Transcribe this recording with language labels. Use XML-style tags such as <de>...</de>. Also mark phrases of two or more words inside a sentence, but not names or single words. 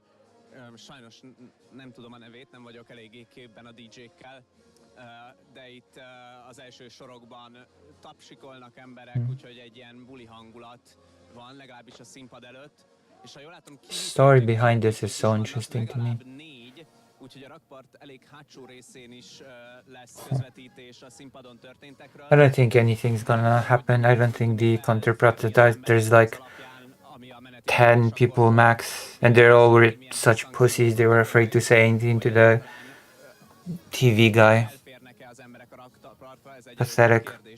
<hu>Sajnos nem tudom a nevét, nem vagyok eléggé képben a DJ-kkel, de itt az első sorokban tapsikolnak emberek, úgyhogy egy ilyen buli hangulat van, legalábbis a színpad előtt. És ha jól látom,</hu> <en>Story behind this is so interesting to me.</en> <hu>úgyhogy a rakpart elég hátsó részén is lesz közvetítés a színpadon történtekről.</hu> <en>I don't think anything's gonna happen. I don't think the counter-protest, there's like 10 people max, and they're all such pussies, they were afraid to say anything to the TV guy. Pathetic.</en>